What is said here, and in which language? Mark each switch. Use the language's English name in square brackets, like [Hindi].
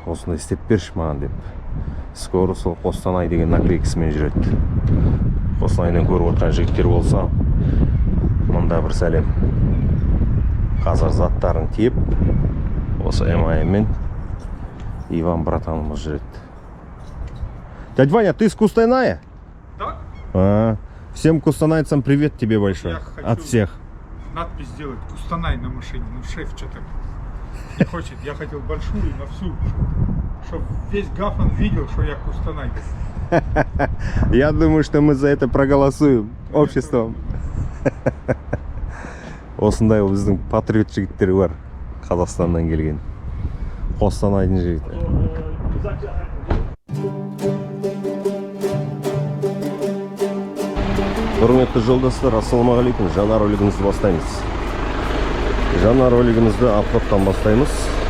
[Kazakh] Осындай істеп берші маған деп. Скоро сол Қостанай деген наклейкасымен жүреді. Қостанайдан көріп отырған жігіттер болса, мұнда бір сәлем. Қазір заттарын тиеп, осы МАМ-мен Иван братанымыз жүреді. [Russian] Дядь Ваня, ты из Кустаная? Так? Всем кустанайцам привет тебе большой. От всех. Надпись сделать Кустанай на машине. Ну шеф что-то не хочет. Я хотел большую на всю, чтобы весь Гафан видел, что я Кустанай. Я думаю, что мы за это проголосуем обществом. [Kazakh] Осындай біздің патриот жігіттер бар. Қазақстаннан келген. Қостанайдың жігіті. Құрметті жолдастар, ассалаумағалейкум. Жаңа ролигімізді бастаймыз. Жаңа ролигімізді аппараттан бастаймыз.